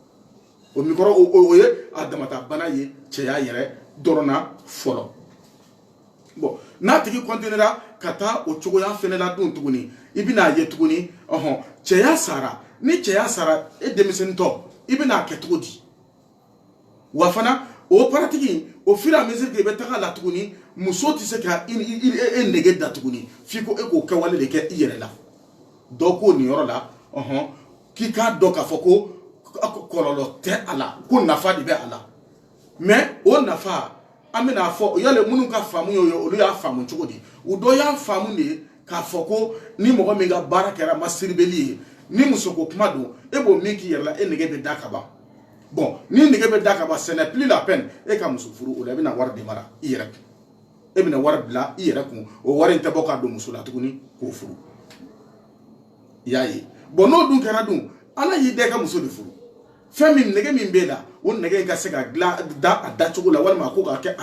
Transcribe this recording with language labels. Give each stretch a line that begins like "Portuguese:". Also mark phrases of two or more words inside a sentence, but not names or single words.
Bambara: o mikɔrɔbu o ye a damata bana ye cɛya yɛrɛ dɔrɔn na fɔlɔ bon n'a tigi continuera ka taa o cogoya fɛnɛ la dun tuguni i bɛna ye tuguni cɛya sara ni cɛya sara e denmisɛnnintɔ i bɛna kɛ cogo di wa fana o paratigi o fur
French: et à mesure que
Bambara: i bɛ taga la tuguni muso tɛ se ka e nege da tuguni f'i ko e k'o kɛwale de kɛ i yɛrɛ la dɔ ko nin yɔrɔ la k'i k'a dɔn k'a fɔ ko kɔlɔlɔ tɛ a la ko nafa de bɛ a la mais o nafa an bɛna fɔ yale minnu ka faamu ye olu y'a faamu cogo di u dɔ y'a faamu de k'a fɔ ko ni mɔgɔ min ka baara kɛra masturbeli ye ni muso ko kuma don e b'o min k'i yɛrɛ la e nege bɛ da ka ban bon ni nege bɛ da ka ban
French: ce n'est plus la peine
Bambara: e ka muso furu o la e bɛna wari de mara i yɛrɛ kun e bɛna wari bila i yɛrɛ kun o wari in tɛ bɔ k'a don muso la tuguni k'o furu i y'a ye bon n'o dun kɛra dun ala y'i da i ka muso de furu fɛn min nege min b'e la o nege in ka se ka dilan a dacogo la walima a ko k'a kɛ a